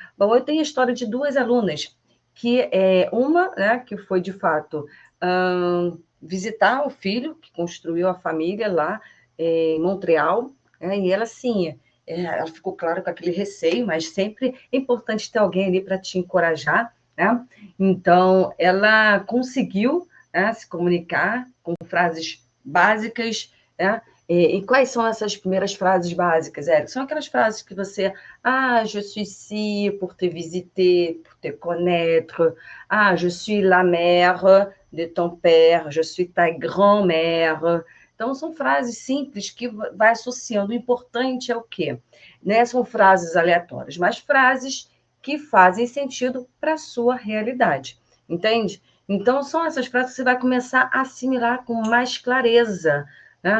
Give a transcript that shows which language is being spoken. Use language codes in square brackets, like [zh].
[pt] Bom, eu tenho a história de 2 alunas, que uma, né, que foi, de fato, visitar o filho, que construiu a família lá em Montreal, né, e ela, sim, ela ficou, claro, com aquele receio, mas sempre é importante ter alguém ali para te encorajar, né? Então, ela conseguiu, né, se comunicar com frases básicas, né? E quais são essas primeiras frases básicas, Érica? São aquelas frases que você... [fr] je suis ici pour te visiter, pour te connaître. Je suis la mère de ton père, je suis ta grand-mère. [pt] Então, são frases simples que vai associando. O importante é o quê? Né? São frases aleatórias, mas frases que fazem sentido para a sua realidade. Entende? Então, são essas frases que você vai começar a assimilar com mais clareza, né?